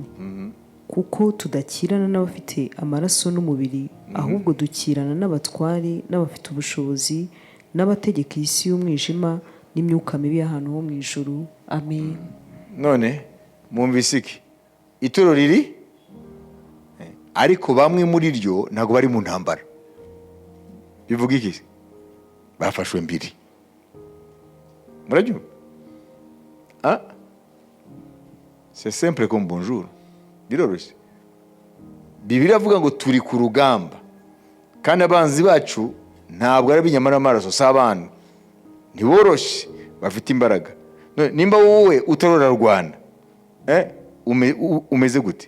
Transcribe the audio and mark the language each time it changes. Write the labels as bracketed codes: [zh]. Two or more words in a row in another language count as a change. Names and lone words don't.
[rw] Kuko tudakirana n'abafite amaraso n'umubiri, ahubwo dukirana n'abatware, n'abafite ubushobozi, n'abategeka isi y'umwijima n'imyuka mibi y'ahantu ho mu ijuru. Amen. None mwumvise iki? Itorero riri, ariko bamwe muri ryo ntabwo bari mu ntambara. Bivuga iki? Bafashwe mbiri. Murabyumva? [fr] C'est simple comme bonjour. [rw] Biroroshye. Bibiliya avuga ngo turi ku rugamba, kandi abanzi bacu ntabwo ari ibinyama n'amaraso, si abantu. Ntiboroshye, bafite imbaraga. Nimba wowe utarora Rwanda, umeze gute?